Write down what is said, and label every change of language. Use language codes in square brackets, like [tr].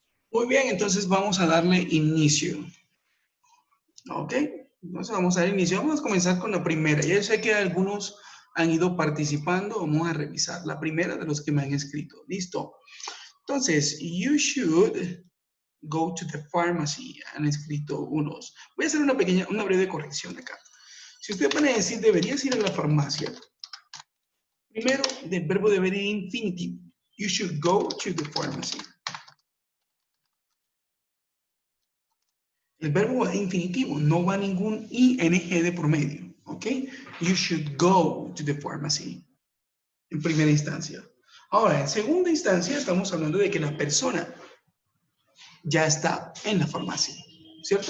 [es] Muy bien, entonces vamos a darle inicio. ¿Ok? Entonces vamos a dar inicio. Vamos a comenzar con la primera. Ya sé que algunos han ido participando. Vamos a revisar la primera de los que me han escrito. Listo. Entonces, [en] you should go to the pharmacy. [es] Han escrito unos. Voy a hacer una breve corrección acá. Si usted puede decir, deberías ir a la farmacia. Primero, el verbo deber ir infinitivo. [en] You should go to the pharmacy. [es] El verbo va infinitivo, no va ningún ing de por medio, ¿ok? [en] You should go to the pharmacy, [es] en primera instancia. Ahora, en segunda instancia, estamos hablando de que la persona ya está en la farmacia, ¿cierto?